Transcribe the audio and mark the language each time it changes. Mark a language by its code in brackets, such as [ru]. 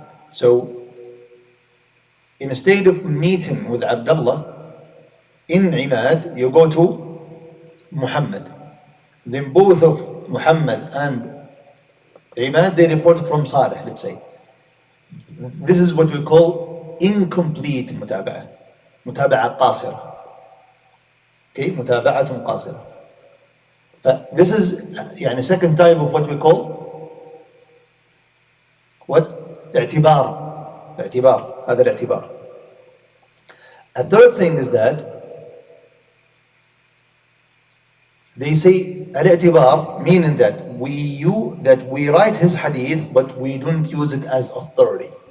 [en] So instead of meeting with Abdullah in Imad, you go to Muhammad. Then both of Muhammad and Imad, they report from Salih, let's say. This is what we call incomplete متابعة. [ar] متابعة قاصرة. [en] Okay, [ar] متابعة قاصرة. [en] This is second type of what we call اعتبار. [ar] هذا الاعتبار. [en] A third thing is that they say al-i'tibar, meaning that we write his hadith, but we don't use it as authority.